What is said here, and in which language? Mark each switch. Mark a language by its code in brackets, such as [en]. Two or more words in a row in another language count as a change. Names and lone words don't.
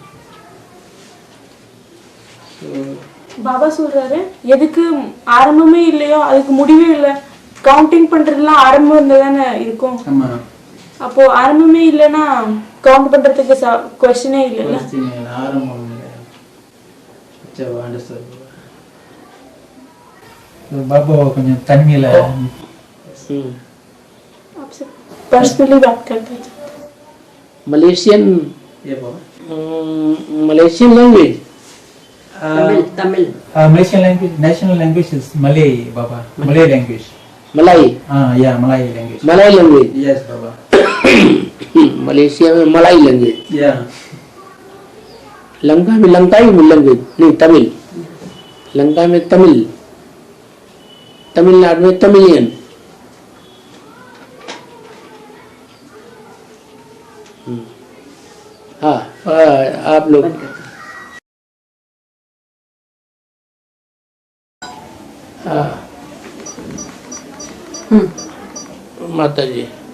[ta] பாபா சொல்றாரு எதுக்கு ஆரம்பமே இல்லையோ அதுக்கு முடிவே இல்லை, கவுண்டிங் பண்றதுலாம் ஆரம்பம் இருந்தா தானே இருக்கும். ஆமா. அப்போ ஆரம்பமே இல்லைன்னா கவுண்ட் பண்றதுக்கு கொஸ்டினே இல்லைல்ல. Question இல்ல, ஆரம்பம் இல்ல. [hi] अच्छा, understood. [ta] तो बाबा கொஞ்சம் தண்ணியில [hi] आपसे पर्सनली बात करते हैं. मलेशियन, ये बाबा [en] Malaysian language, [hi] तमिल तमिल [en] Malaysian language, national language is Malay, Baba. Malay language. [hi] मलाई, [en] Yeah, Malay language. Malai language. Yes, Baba. [hi] मलेशिया में [en] Malai language, Yeah. [hi] लंका में [en] Lankai language [hi] नहीं, तमिल। लंका में तमिल, तमिलनाडु में तमिलियन। हाँ, आप लोग माता जी।